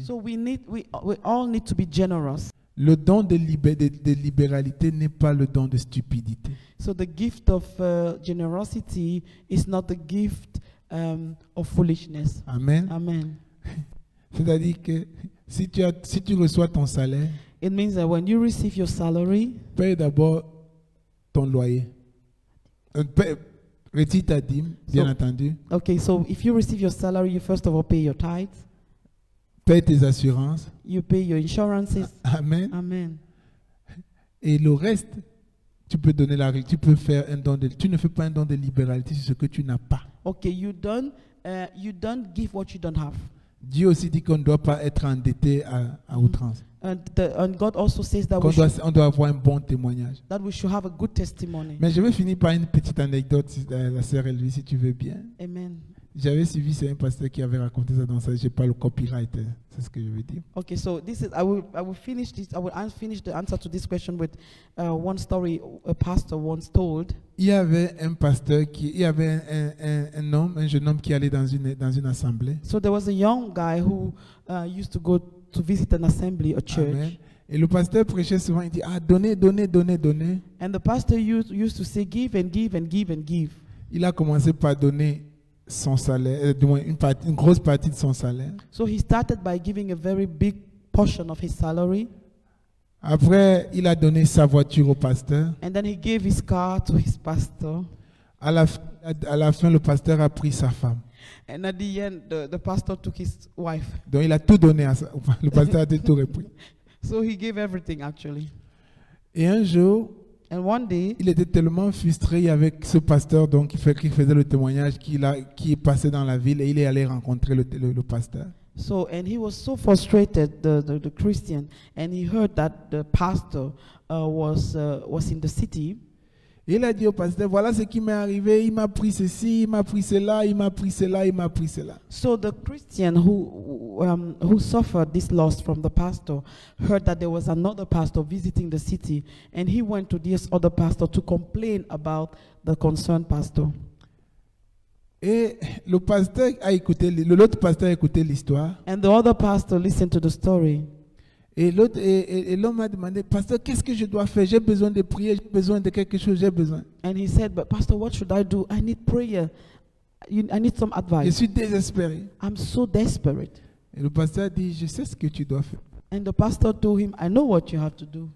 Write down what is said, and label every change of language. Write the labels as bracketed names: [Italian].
[English] So we all need to be generous. [French] Le don de libéralité n'est pas le don de stupidité. [English] So the gift of generosity is not the gift of foolishness. Amen. Amen. [French] C'est-à-dire que si tu reçois ton salaire, [English] It means that when you receive your salary, [French] paye d'abord ton loyer. Retire ta dîme, bien [English] So- [French] entendu. [English] okay, so if you receive your salary, you first of all pay your tithes, [French] Paye tes assurances. [English] you pay your insurances. Amen. Amen. [French] Et le reste, tu peux faire un don tu ne fais pas un don de libéralité sur ce que tu n'as pas. [English] Okay, you don't give what you don't have. [French] Dieu aussi dit qu'on ne doit pas être endetté à outrance. [English] And God also says that [French] On doit avoir un bon témoignage. [English] we should have a good testimony. [French] Mais je vais finir par une petite anecdote, la sœur Elvie, si tu veux bien. Amen. J'avais suivi, c'est un pasteur qui avait raconté ça dans ça. Je n'ai pas le copyright, c'est ce que je veux dire. [English] Okay, so I will finish this. I will finish the answer to this question with one story a pastor once told. [French] Il y avait un pasteur il y avait un jeune homme qui allait dans une assemblée. [English] So there was a young guy who used to go to visit an assembly, a church. Amen. [French] Et le pasteur prêchait souvent, il dit, donnez, donnez, donnez, donnez. [English] And the pastor used to say, give and give and give and give. [French] Il a commencé par donner son salaire, du moins une grosse partie de son salaire. [English] So he started by giving a very big portion of his salary. [French] Après, il a donné sa voiture au pasteur. [English] And then he gave his car to his pastor. [French] À la fin, le pasteur a pris sa femme. [English] And at the end, the pastor took his wife. [French] Donc, il a tout donné le pasteur a tout repris. [English] So he gave everything actually. [French] Et un jour, [English] And one day, [French] il était tellement frustré avec ce pasteur donc, qui faisait le témoignage qui passait dans la ville et il est allé rencontrer le pasteur. [English] and he was so frustrated, the Christian, and he heard that the pastor was in the city. [French] Et il a dit au pasteur, voilà ce qui m'est arrivé, il m'a pris ceci, il m'a pris cela, il m'a pris cela, il m'a pris cela. [English] So the Christian who suffered this loss from the pastor heard that there was another pastor visiting the city, and he went to this other pastor to complain about the concerned pastor. [French] Et l'autre pasteur a écouté l'histoire. [English] And the other pastor listened to the story. [French] Et l'homme a demandé, pasteur, qu'est-ce que je dois faire? J'ai besoin de prier, j'ai besoin de quelque chose, j'ai besoin. [English] And he said, but pastor, what should I do? I need prayer. I need some [French] Je [English] advice. [French] suis désespéré. [English] I'm so desperate. [French] Et le pasteur a dit, je sais ce que tu dois faire, [English] And the pastor told him, I know what you have to do,